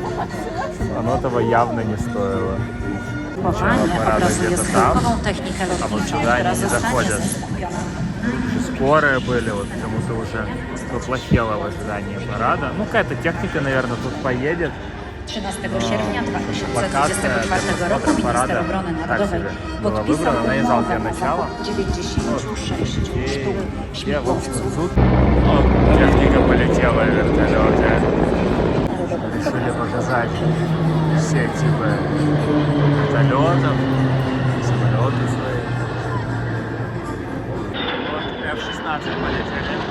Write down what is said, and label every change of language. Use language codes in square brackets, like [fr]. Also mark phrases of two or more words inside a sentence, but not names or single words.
[ru] Оно того явно не стоило. Начало парада где-то там, а вот сюда они не заходят. Тут же скорые были, вот кому-то уже поплохело в ожидании парада. Ну какая-то техника, наверное, тут поедет. [pl] 13 sierpnia 2024 roku minister obrony narodowej podpisał umowę o zakup 96 sztuk śmigłowców. [ru] Техника полетела в вертолете. Решили показать все типы вертолетов, самолеты свои. Вот F-16 полетели.